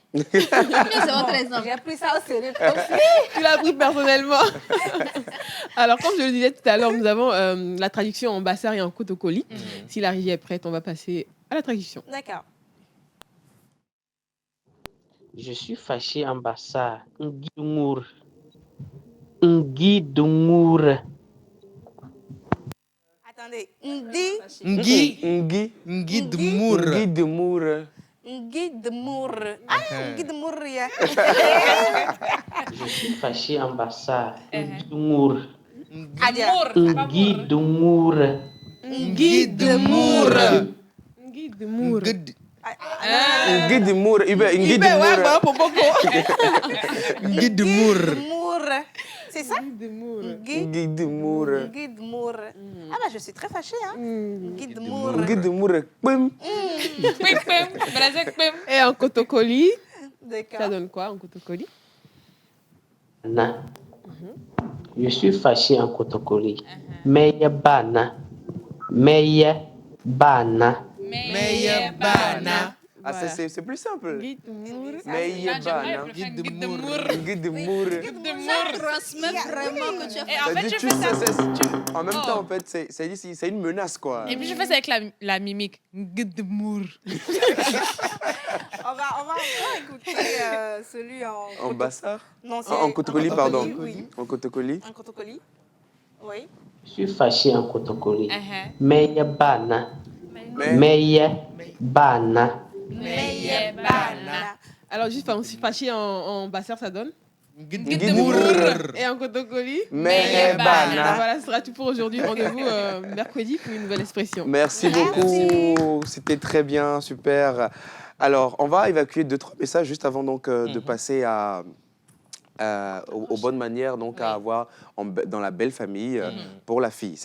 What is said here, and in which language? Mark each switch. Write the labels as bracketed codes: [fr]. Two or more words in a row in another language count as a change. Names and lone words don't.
[fr] C'est votre exemple. J'ai appris ça au sérieux. Tu l'as pris personnellement. Alors, comme je le disais tout à l'heure, nous avons la traduction en Bassar et en Kotokoli. Si la régie est prête, on va passer à la traduction. D'accord. Je suis fâché en Bassar. [bsc] Nguidoungour. Nguidoungour. [fr] Attendez. Ndi. [bsc] Nguidoungour. Nguidoungour. Ah, Nguidoungour, [fr] yeah. Je suis fâché en Bassar. [bsc] Nguidoungour. Nguidoungour. Nguidoungour. Nguidoungour. Nguidoungour. Nguidoungour. [fr] C'est ça? [bsc] Nguidoungour. Nguidoungour. [fr] Ah bah je suis très fâchée. [bsc] Hein? Nguidoungour. Nguidoungour. Pim. [fr] Et en Kotokoli, D'accord. ça donne quoi en Kotokoli? Na. Je suis fâché en Kotokoli. [kdh] Meya bana. Meya bana. Meya bana. [fr] Ah, c'est plus simple. [bsc] Nguidoungour. Nguidoungour. [fr] Ça transmet vraiment que tu as fait. Et en fait, je fais ça. En même temps, en fait, c'est une menace, quoi. Et puis, je fais ça avec la mimique. [bsc] Nguidoungour. [fr] On va écouter celui en Bassar? Non, c'est En Kotokoli, pardon. Oui. En Kotokoli. En Kotokoli. Oui. Je suis fâché en Kotokoli. [kdh] Meya bana. Meya bana. Meya bana. [fr] Alors, juste fâché en Bassar, ça donne? [bsc] Nguidoungour. [fr] Et en Kotokoli? [kdh] Meya bana. [fr] Voilà, ce sera tout pour aujourd'hui. Rendez-vous mercredi pour une nouvelle expression. Merci beaucoup. C'était très bien, super. Alors, on va évacuer 2-3 messages juste avant donc, de passer aux bonnes manières donc, à avoir dans la belle famille pour la fille.